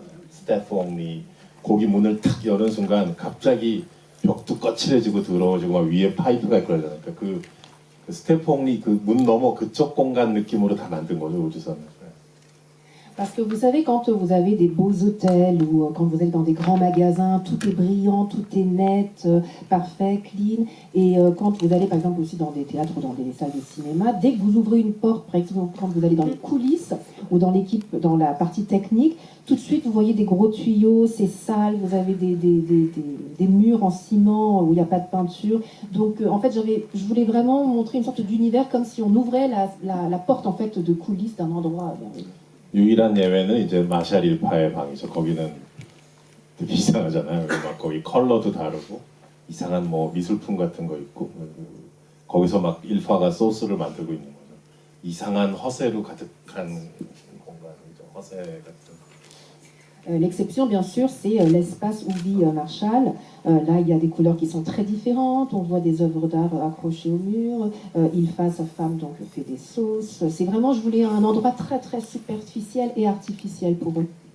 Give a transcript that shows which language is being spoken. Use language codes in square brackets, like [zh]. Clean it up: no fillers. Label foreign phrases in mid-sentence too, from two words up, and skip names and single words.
[ko] 스태프 only. 거기 문을 탁 여는 순간 갑자기 벽도 거칠해지고 더러워지고 막 위에 파이프가 있고 그러잖아요. 그러니까 그 스태프 only 그 문 너머 그쪽 공간 느낌으로 다 만든 거죠, 우주선을. [fr] Parce que vous savez, quand vous avez des beaux hôtels ou quand vous êtes dans des grands magasins, tout est brillant, tout est net, parfait, clean. Et quand vous allez par exemple aussi dans des théâtres ou dans des salles de cinéma, dès que vous ouvrez une porte, par exemple quand vous allez dans les coulisses ou dans la partie technique, tout de suite vous voyez des gros tuyaux, c'est sale, vous avez des murs en ciment où il n'y a pas de peinture. Donc en fait je voulais vraiment montrer une sorte d'univers comme si on ouvrait la porte en fait de coulisses d'un endroit merveilleux. [ko] 유일한 예외는 이제 마샬 일파의 방이죠. 거기는 되게 이상하잖아요. 막 거기 컬러도 다르고 이상한 뭐 미술품 같은 거 있고 거기서 막 일파가 소스를 만들고 있는 거죠. 이상한 허세로 가득한 공간이죠. 허세 같은. [fr] L'exception, bien sûr, c'est l'espace où vit Marshall. Là, il y a des couleurs qui sont très différentes. On voit des œuvres d'art accrochées au mur. Ilfa, sa femme, donc, fait des sauces. C'est vraiment, je voulais un endroit très, très superficiel et artificiel pour eux.